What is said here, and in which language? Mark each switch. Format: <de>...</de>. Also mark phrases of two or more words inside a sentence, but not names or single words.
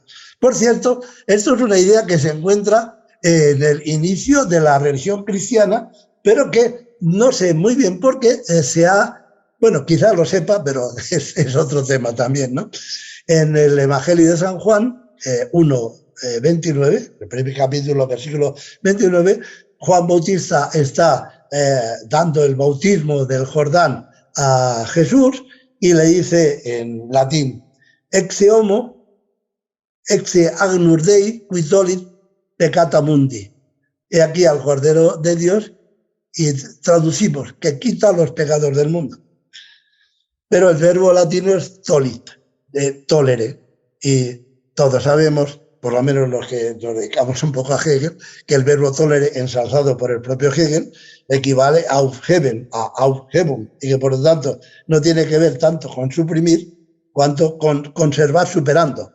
<es>Por cierto, esto es una idea que se encuentra en el inicio de la religión cristiana, pero que no sé muy bien por qué se ha, bueno, quizás lo sepa, pero es otro tema también, ¿no? En el Evangelio de San Juan 1:29, el primer capítulo, versículo 29, Juan Bautista está dando el bautismo del Jordán a Jesús y le dice en latín,</es> <la>exe homo, exe agnus Dei, qui tolit peccata mundi.</la> <es>He aquí al Cordero de Dios, y traducimos, que quita los pecados del mundo. Pero el verbo latino es tolit, de tolere, y todos sabemos por lo menos los que nos dedicamos un poco a Hegel, que el verbo tolere, ensalzado por el propio Hegel, equivale a aufheben, a aufhebung, y que por lo tanto no tiene que ver tanto con suprimir cuanto con conservar superando.</es>